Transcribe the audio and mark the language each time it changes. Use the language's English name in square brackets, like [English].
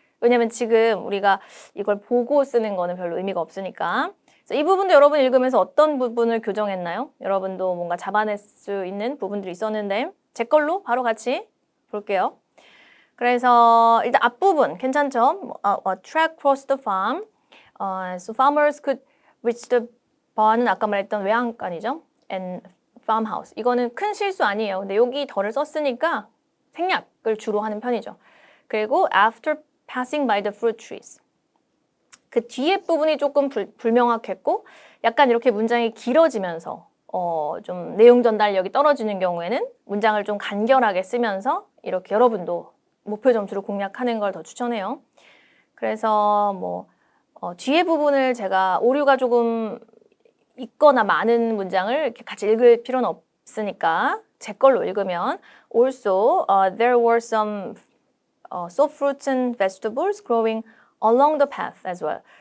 [Korean] 왜냐면 지금 우리가 이걸 보고 쓰는 거는 별로 의미가 없으니까. 이 부분도 여러분 읽으면서 어떤 부분을 교정했나요? 여러분도 뭔가 잡아낼 수 있는 부분들이 있었는데 제 걸로 바로 같이 볼게요. 그래서 일단 앞부분 괜찮죠? [English] Track crossed the farm. So farmers could reach the barn은 [Korean] 아까 말했던 외양간이죠. [English] And farmhouse. [Korean] 이거는 큰 실수 아니에요. 근데 여기 덜을 썼으니까 생략을 주로 하는 편이죠. 그리고 [English] after passing by the fruit trees. [Korean] 그 뒤에 부분이 조금 불명확했고 약간 이렇게 문장이 길어지면서 좀 내용 전달력이 떨어지는 경우에는 문장을 좀 간결하게 쓰면서 이렇게 여러분도 목표 점수를 공략하는 걸 더 추천해요. 그래서 뭐 뒤에 부분을 제가 오류가 조금 있거나 많은 문장을 이렇게 같이 읽을 필요는 없으니까 제 걸로 읽으면 [English] Also, there were some soft fruits and vegetables growing along the path as well.